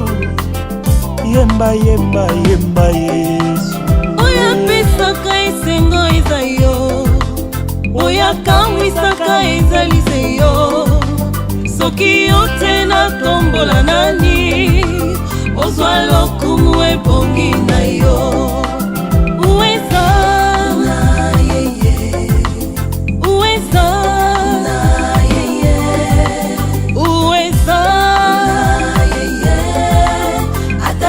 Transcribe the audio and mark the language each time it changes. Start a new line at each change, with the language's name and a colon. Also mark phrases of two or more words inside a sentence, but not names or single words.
Lingala: Yemba yemba yemba Yesu. Oya pesaka esengo eza yo. Oya kamwisaka ezalise yo. Soki yote na tombola nani. Ozwa lokumu ebongi na yo.
Swahili: Uweza na yeye. Uweza na yeye. Uweza na yeye.